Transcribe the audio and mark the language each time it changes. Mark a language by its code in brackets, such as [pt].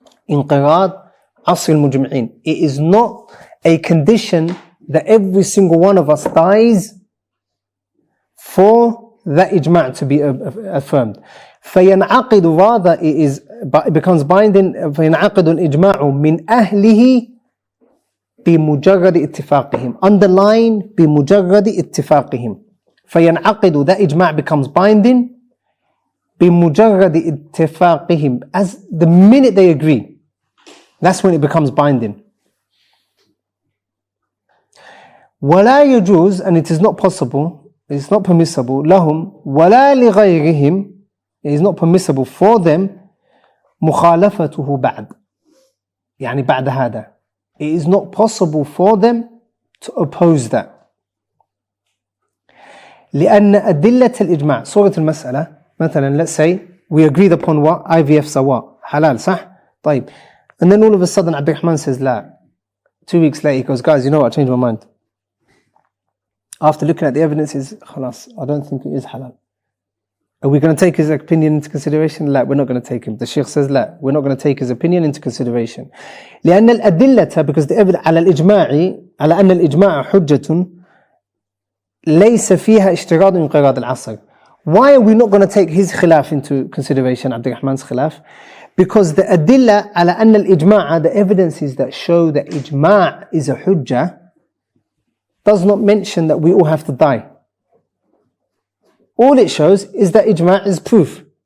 [ar] انقراض عصر المجمعين. [en] It is not a condition that every single one of us dies for that ijma' to be affirmed. [ar] فينعقد, [en] rather it becomes binding. [ar] فينعقد الإجماع من أهله بمجرد اتفاقهم. [en] Underline [ar] بمجرد اتفاقهم. فينعقد, [en] that ijma' becomes binding [ar] بمجرد اتفاقهم, [en] as the minute they agree. That's when it becomes binding. [ar] ولا يجوز, [en] and it is not possible, it's not permissible, [ar] لهم ولا لغيرهم, [en] it is not permissible for them [ar] مخالفته بعد. يعني بعد هذا. [en] It is not possible for them to oppose that. [ar] لأن أدلة الإجماع, صورة المسألة, مثلا [en] let's say we agreed upon what? IVF [ar] سواء, [en] halal, [ar] صح? طيب. [en] And then all of a sudden Abdurrahman says لا. 2 weeks later he goes, guys, you know what, I changed my mind. After looking at the evidences, [ar] خلاص, [en] I don't think it is halal. Are we going to take his opinion into consideration? لا, we're not going to take him. The Shaykh says لا, we're not going to take his opinion into consideration. [ar] لأن الأدلة, [en] because the evidence [ar] على الإجماع, على أن الإجماع حجة ليس فيها اشتراط انقراض العصر. [en] Why are we not going to take his khilaf into consideration, Abdurrahman's khilaf? Because the adilla [ar] على أن الإجماع, [en] the evidences that show that ijma' is a hujjah, does not mention that we all have to die. All it shows is that ijma' is proof.